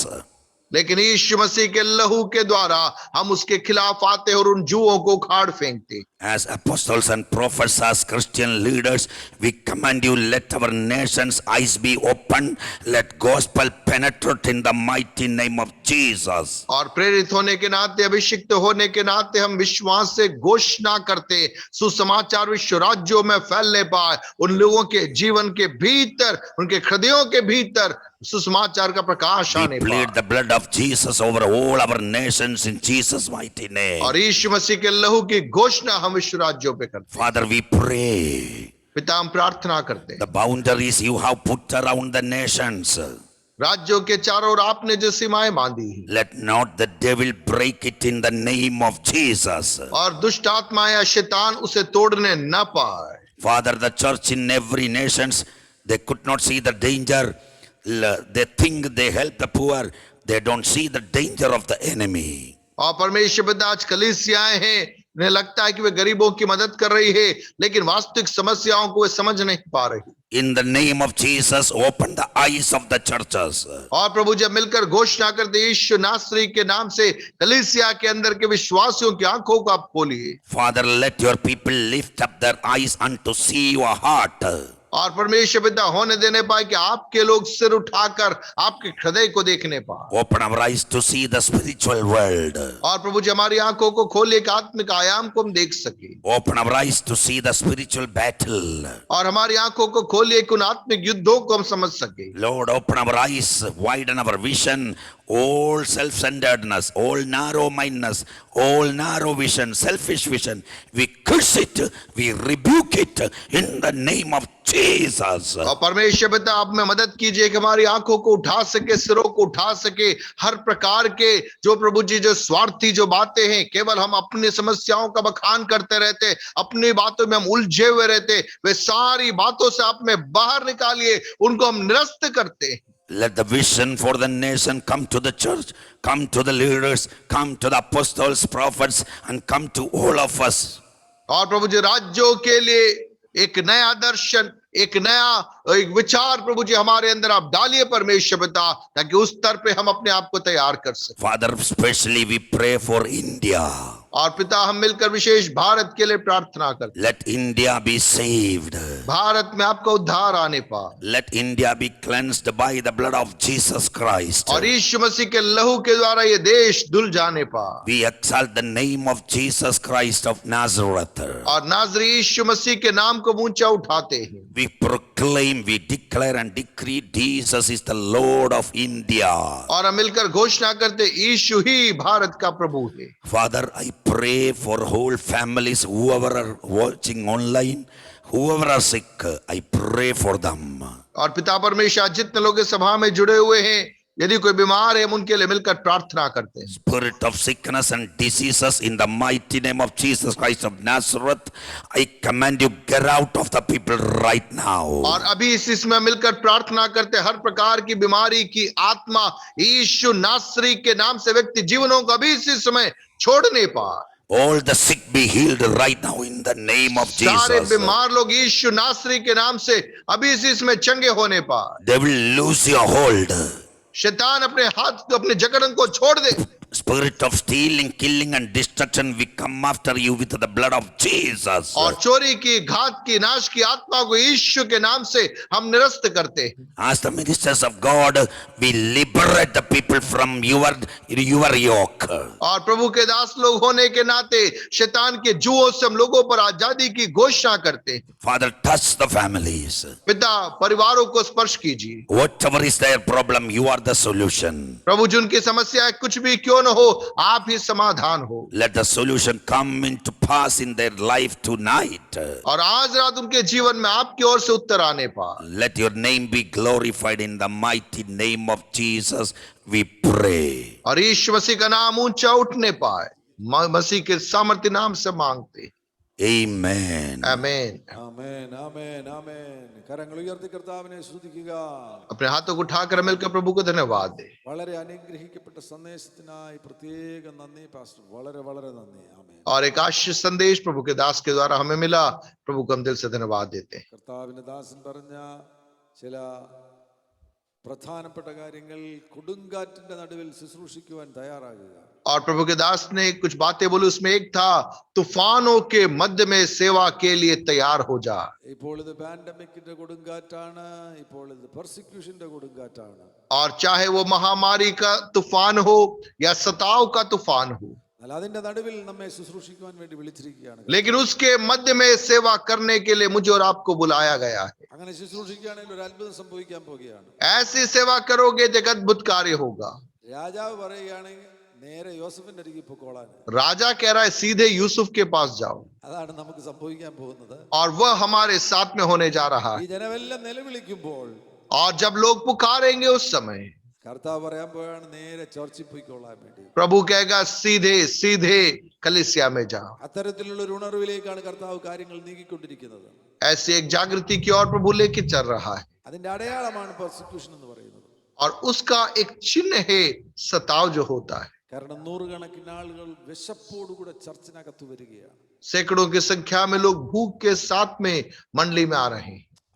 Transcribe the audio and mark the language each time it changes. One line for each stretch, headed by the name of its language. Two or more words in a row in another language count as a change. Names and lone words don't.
Hindi: लेकिन यीशु मसीह के लहू के द्वारा हम उसके खिलाफ आते और उन जुओं को उखाड़ फेंकते।
English: As apostles and prophets, as Christian leaders, we command you, let our nation's eyes be open, let gospel penetrate in the mighty name of Jesus.
Hindi: और प्रेरित होने के नाते, अभिषिक्त होने के नाते हम विश्वास से घोषणा करते, सुसमाचार विश्व राज्यों में फैलने पाए, उन लोगों के जीवन के भीतर, उनके हृदयों के भीतर सुसमाचार का प्रकाश
English: We
Hindi: आने
English: plead
Hindi: पाए।
English: the blood of Jesus over all our nations in Jesus' mighty name.
Hindi: और यीशु मसीह के लहू की घोषणा हम विश्व राज्यों पे करते।
English: Father, we pray
Hindi: पिता, हम प्रार्थना करते,
English: the boundaries you have put around the nations,
Hindi: राज्यों के चारों ओर आपने जो सीमाएं बांधी हैं,
English: let not the devil break it in the name of Jesus.
Hindi: और दुष्ट आत्मा या शैतान उसे तोड़ने न पाए।
English: Father, the church in every nations, they could not see the danger. They think they help the poor. They don't see the danger of the enemy.
Hindi: और परमेश्वर पिता, आज कलीसियाएं हैं, उन्हें लगता है कि वे गरीबों की मदद कर रही है, लेकिन वास्तविक समस्याओं को वे समझ नहीं पा रही।
English: In the name of Jesus, open the eyes of the churches.
Hindi: और प्रभु जब मिलकर घोषणा करते, यीशु नासरी के नाम से कलीसिया के अंदर के विश्वासियों की आंखों को आप खोलिए।
English: Father, let your people lift up their eyes unto see your heart.
Hindi: और परमेश्वर पिता, होने देने पाए कि आपके लोग सिर उठाकर आपके हृदय को देखने पाए।
English: Open our eyes to see the spiritual world.
Hindi: और प्रभु जी, हमारी आंखों को खोलिए कि आत्मिक आयाम को हम देख सके।
English: Open our eyes to see the spiritual battle.
Hindi: और हमारी आंखों को खोलिए कि उन आत्मिक युद्धों को हम समझ सके।
English: Lord, open our eyes, widen our vision. All self-centeredness, all narrow-mindedness, all narrow vision, selfish vision, we curse it, we rebuke it in the name of Jesus.
Hindi: और परमेश्वर पिता, आप में मदद कीजिए कि हमारी आंखों को उठा सके, सिरों को उठा सके, हर प्रकार के जो प्रभु जी जो स्वार्थी जो बातें हैं, केवल हम अपनी समस्याओं का बखान करते रहते, अपनी बातों में हम उलझे हुए रहते, वे सारी बातों से आप में बाहर निकालिए, उनको हम निरस्त करते हैं।
English: Let the vision for the nation come to the church, come to the leaders, come to the apostles, prophets, and come to all of us.
Hindi: और प्रभु जी, राज्यों के लिए एक नया दर्शन, एक नया विचार प्रभु जी हमारे अंदर आप डालिए परमेश्वर पिता, ताकि उस स्तर पे हम अपने आप को तैयार कर सकें।
English: Father, especially we pray for India.
Hindi: और पिता, हम मिलकर विशेष भारत के लिए प्रार्थना करते हैं।
English: Let India be saved.
Hindi: भारत में आपका उद्धार आने पाए।
English: Let India be cleansed by the blood of Jesus Christ.
Hindi: और यीशु मसीह के लहू के द्वारा ये देश धुल जाने पाए।
English: We exalt the name of Jesus Christ of Nazareth.
Hindi: और नाज़री यीशु मसीह के नाम को ऊंचा उठाते हैं।
English: We proclaim, we declare and decree Jesus is the Lord of India.
Hindi: और हम मिलकर घोषणा करते, यीशु ही भारत का प्रभु है।
English: Father, I pray for whole families, whoever are watching online, whoever are sick, I pray for them.
Hindi: और पिता परमेश्वर, जितने लोग इस सभा में जुड़े हुए हैं, यदि कोई बीमार है, हम उनके लिए मिलकर प्रार्थना करते हैं।
English: Spirit of sickness and diseases, in the mighty name of Jesus Christ of Nazareth, I command you, get out of the people right now.
Hindi: और अभी इस में मिलकर प्रार्थना करते, हर प्रकार की बीमारी की आत्मा यीशु नासरी के नाम से व्यक्ति जीवनों को अभी इसी समय छोड़ने पाए।
English: All the sick be healed right now in the name of
Hindi: सारे
English: Jesus.
Hindi: बीमार लोग यीशु नासरी के नाम से अभी इसी समय चंगे होने पाए।
English: They will lose your hold.
Hindi: शैतान अपने हाथ, अपने जकड़न को छोड़ दे।
English: Spirit of stealing, killing and destruction, we come after you with the blood of Jesus.
Hindi: और चोरी की, घात की, नाश की आत्मा को यीशु के नाम से हम निरस्त करते हैं।
English: As the ministers of God, we liberate the people from your yoke.
Hindi: और प्रभु के दास लोग होने के नाते शैतान के जुओं से हम लोगों पर आजादी की घोषणा करते हैं।
English: Father, touch the families.
Hindi: पिता, परिवारों को स्पर्श कीजिए।
English: Whatever is their problem, you are the solution.
Hindi: प्रभु, जिनकी समस्या है कुछ भी क्यों न हो, आप ही समाधान हो।
English: Let the solution come into pass in their life tonight.
Hindi: और आज रात उनके जीवन में आपकी ओर से उत्तर आने पाए।
English: Let your name be glorified in the mighty name of Jesus, we pray.
Hindi: और यीशु मसीह का नाम ऊंचा उठने पाए, मसीह के सामर्थ्य नाम से मांगते।
English: Amen.
Hindi: आमीन।
Malayalam: ആമേൻ ആമേൻ ആമേൻ. കരങ്ങൾ ഉയർത്തി കർത്താവിനെ സ്തുതിക്കുക.
Hindi: अपने हाथों को उठाकर मिलकर प्रभु को धन्यवाद दे।
Malayalam: വളരെ അനുഗ്രഹിക്കപ്പെട്ട സന്ദേശത്തിനായി പ്രത്യേകം നന്ദി പാസ്റ്റർ. വളരെ വളരെ നന്ദി. ആമേൻ.
Hindi: और एक आशीष संदेश प्रभु के दास के द्वारा हमें मिला, प्रभु को हम दिल से धन्यवाद देते हैं।
Malayalam: കർത്താവിന്റെ ദാസൻ പറഞ്ഞ ചില പ്രധാനപ്പെട്ട കാര്യങ്ങൾ, കൊടുങ്കാറ്റിന്റെ നടുവിൽ ശുശ്രൂഷിക്കുവാൻ തയ്യാറാകുക.
Hindi: और प्रभु के दास ने कुछ बातें बोली, उसमें एक था तूफानों के मध्य में सेवा के लिए तैयार हो जा।
Malayalam: ഇപ്പോൾ ഇത് പാൻഡമിക്കിന്റെ കൊടുങ്കാറ്റാണ്, ഇപ്പോൾ ഇത് പെർസിക്യൂഷന്റെ കൊടുങ്കാറ്റാണ്.
Hindi: और चाहे वो महामारी का तूफान हो या सताव का तूफान हो,
Malayalam: എന്നാൽ അതിന്റെ നടുവിൽ നമ്മെ ശുശ്രൂഷിക്കുവാൻ വേണ്ടി വിളിച്ചിരിക്കുകയാണ്.
Hindi: लेकिन उसके मध्य में सेवा करने के लिए मुझे और आपको बुलाया गया है।
Malayalam: അങ്ങനെ ശുശ്രൂഷിക്കുകയാണെങ്കിൽ ഒരു അത്ഭുതം സംഭവിക്കാൻ പോകുകയാണ്.
Hindi: ऐसी सेवा करोगे तो एक अद्भुत कार्य होगा।
Malayalam: രാജാവ് പറയുകയാണെങ്കിൽ നേരെ യോസഫിന്റെ അരികിൽ പൊക്കോളാൻ.
Hindi: राजा कह रहा है सीधे यूसुफ के पास जाओ,
Malayalam: അതാണ് നമുക്ക് സംഭവിക്കാൻ പോകുന്നത്.
Hindi: और वह हमारे साथ में होने जा रहा
Malayalam: ഈ
Hindi: है।
Malayalam: ജനമെല്ലാം നിലവിളിക്കുമ്പോൾ
Hindi: और जब लोग पुकारेंगे उस समय
Malayalam: കർത്താവ് പറയാൻ പോയാണ് നേരെ ചർച്ചിൽ പോയിക്കൊള്ളാൻ വേണ്ടി.
Hindi: प्रभु कहेगा सीधे सीधे कलीसिया में जाओ।
Malayalam: അത്തരത്തിലുള്ള ഒരു ഉണർവിലേക്കാണ് കർത്താവ് കാര്യങ്ങൾ നീങ്ങിക്കൊണ്ടിരിക്കുന്നത്.
Hindi: ऐसी एक जागृति की ओर प्रभु लेके चल रहा है,
Malayalam: അതിന്റെ അടയാളമാണ് പെർസിക്യൂഷൻ എന്ന് പറയുന്നത്.
Hindi: और उसका एक चिन्ह है सताव जो होता है।
Malayalam: കാരണം നൂറുകണക്കിന് ആളുകൾ വിശപ്പോടുകൂടെ ചർച്ചിനകത്ത് വരികയാണ്.
Hindi: सैकड़ों की संख्या में लोग भूख के साथ में मंडली में आ रहे हैं।